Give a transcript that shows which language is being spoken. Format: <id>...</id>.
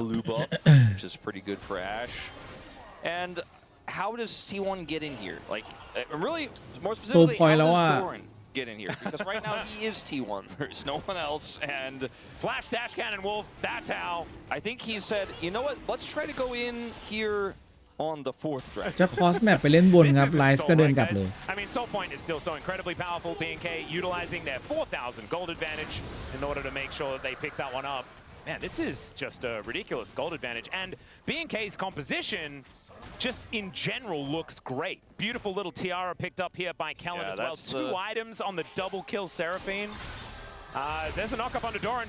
<en>blue buff, which is pretty good for Ash. And how does T1 get in here? Like, really, more specifically, how does Doran get in here? Because right now he is T1. There's no one else. And Flash Dash Cannon Wolf, that's how. I think he said, you know what, let's try to go in here on the 4th draft.</en> <th>จะคอสแมปไปเล่นบนครับไลซ์ก็เดินกลับเลย</th> <en>I mean, Soul Point is still so incredibly powerful. BNK utilizing their 4,000 gold advantage in order to make sure that they pick that one up. Man, this is just a ridiculous gold advantage. And BNK's composition just in general looks great. Beautiful little tiara picked up here by Kellen as well. 2 items on the double kill Seraphine. There's a knock up on Doran.</en>